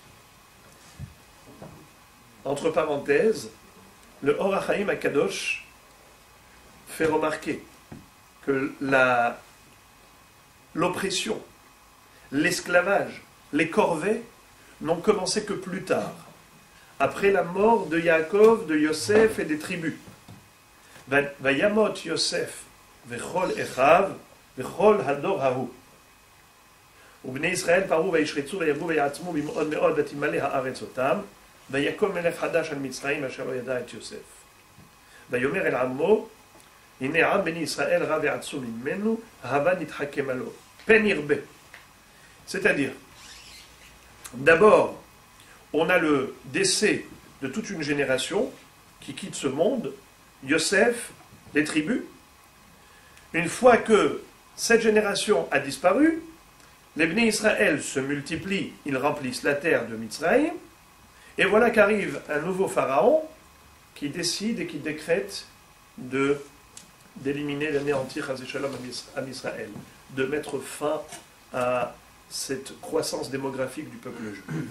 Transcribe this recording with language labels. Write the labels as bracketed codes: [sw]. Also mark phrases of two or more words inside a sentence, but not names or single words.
[fr] Entre parenthèses, le Or HaChaim HaKadosh fait remarquer que l'oppression, l'esclavage les corvées n'ont commencé que plus tard, après la mort de Yaakov, de Yosef et des tribus. [he] וימת יוסף וכל אחיו וכל הדור ההוא. ובני ישראל פרו וישחצו וירבו ויעצמו במאוד מאוד ותמלא הארץ אותם ויקום מלך חדש על מצרים אשר לא ידע את יוסף. ויאמר אל עמו הנה עם בני ישראל רב ועצום ממנו ההבה נתחכם עלו פן ירבה. [fr] C'est-à-dire, d'abord, on a le décès de toute une génération qui quitte ce monde, Yosef, les tribus. Une fois que cette génération a disparu, les Bnei Israël se multiplient, ils remplissent la terre de Mitzrayim, et voilà qu'arrive un nouveau pharaon qui décide et qui décrète d'éliminer, d'anéantir à Israël, de mettre fin à cette croissance démographique du peuple juif.